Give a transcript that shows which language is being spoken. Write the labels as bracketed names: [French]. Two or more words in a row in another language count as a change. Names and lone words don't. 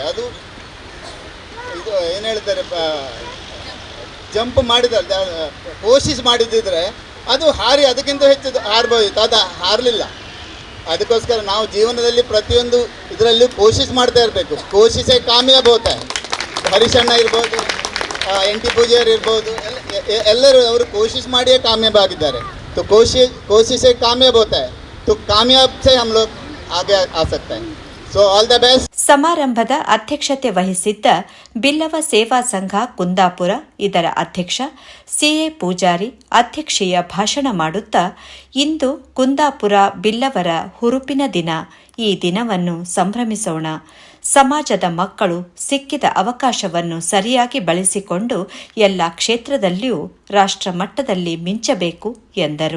[Kannada] ಅದು ಇದು ಏನು ಹೇಳ್ತಾರೆ, ಜಂಪ್ ಕೋಶಿಶ್ ಮಾಡಿದ್ದಿದ್ರೆ ಅದು ಅದಕ್ಕಿಂತ ಹೆಚ್ಚು ಹಾರ್ಬೋಯಿತು. ಅದು ಹಾರಲಿಲ್ಲ. ಅದಕ್ಕೋಸ್ಕರ ನಾವು ಜೀವನದಲ್ಲಿ ಪ್ರತಿಯೊಂದು ಇದರಲ್ಲಿ ಕೋಶಿಶ್ ಮಾಡ್ತಾ ಇರಬೇಕು. [Hindi] कोशिशे कामयाब होता है. ಹರೀಶಣ್ಣ ಇರ್ಬೋದು, ಎನ್ ಟಿ ಪೂಜಾರಿ ಇರ್ಬೋದು, ಎಲ್ಲರೂ ಅವರು ಕೋಶಿಶ್ ಮಾಡಿಯೇ ಕಾಮಯಾಬ್ ಆಗಿದ್ದಾರೆ. तो कोशिश से कामयाब होता है, तो कामयाब से हम लोग आगे आ सकते हैं. [English] So all the best. [Kannada] ಸಮಾರಂಭದ ಅಧ್ಯಕ್ಷತೆ ವಹಿಸಿದ್ದ ಬಿಲ್ಲವ ಸೇವಾ ಸಂಘ ಕುಂದಾಪುರ ಇದರ ಅಧ್ಯಕ್ಷ ಸಿಎ ಪೂಜಾರಿ ಅಧ್ಯಕ್ಷೀಯ ಭಾಷಣ ಮಾಡುತ್ತಾ, ಇಂದು ಕುಂದಾಪುರ ಬಿಲ್ಲವರ ಹುರುಪಿನ ದಿನ. ಈ ದಿನವನ್ನು ಸಂಭ್ರಮಿಸೋಣ. ಸಮಾಜದ ಮಕ್ಕಳು ಸಿಕ್ಕಿದ ಅವಕಾಶವನ್ನು ಸರಿಯಾಗಿ ಬಳಸಿಕೊಂಡು ಎಲ್ಲ ಕ್ಷೇತ್ರದಲ್ಲಿಯೂ ರಾಷ್ಟ್ರ ಮಟ್ಟದಲ್ಲಿ ಮಿಂಚಬೇಕು ಎಂದರು.